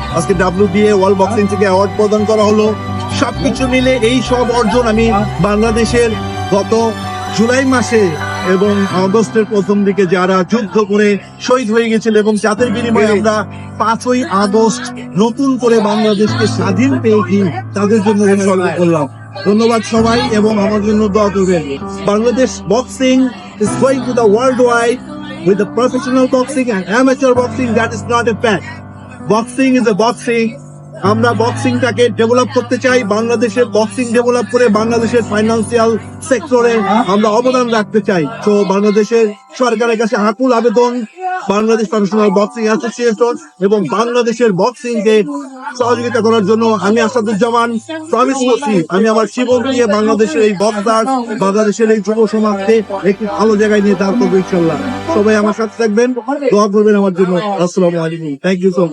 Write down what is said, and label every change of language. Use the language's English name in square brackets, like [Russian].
[Bangla] আজকে WBA world boxing থেকে award প্রদান করা হলো। সবকিছু মিলে এই সব অর্জন আমি বাংলাদেশের গত জুলাই মাসে এবং আগস্টের প্রথম দিকে যারা যুদ্ধ করে শহীদ হয়ে গেছিল এবং যাদের বিনিময়ে আমরা 5ই আগস্ট নতুন করে বাংলাদেশকে স্বাধীন পেয়েছি, তাদের জন্য উৎসর্গ করলাম। ধন্যবাদ সবাই এবং আমার জন্য দোয়া করবেন। [English] Bangladesh boxing is going to the worldwide with the professional boxing and amateur boxing. That is not a fact. Boxing is a boxing. [Bangla] আমরা বক্সিংটাকে ডেভেলপ করতে চাই, বাংলাদেশের বক্সিং ডেভেলপ করে বাংলাদেশের ফাইন্যান্সিয়াল সেক্টরে আমরা অবদান রাখতে চাই। তো বাংলাদেশের সরকারের কাছে আকুল আবেদন, বাংলাদেশ প্রফেশনাল বক্সিং অ্যাসোসিয়েশন এবং বাংলাদেশের বক্সিং কে সহযোগিতা করার জন্য আমি আসাদুজ্জামান প্রমিস করছি আমি আমার জীবন দিয়ে বাংলাদেশের এই বক্সার, বাংলাদেশের এই যুব সমাজকে একটি ভালো জায়গায় নিয়ে দাঁড় করবো ইনশাল্লাহ। সবাই আমার সাথে থাকবেন, দোয়া করবেন আমার জন্য। আসসালামু আলাইকুম, [English] Thank you so much.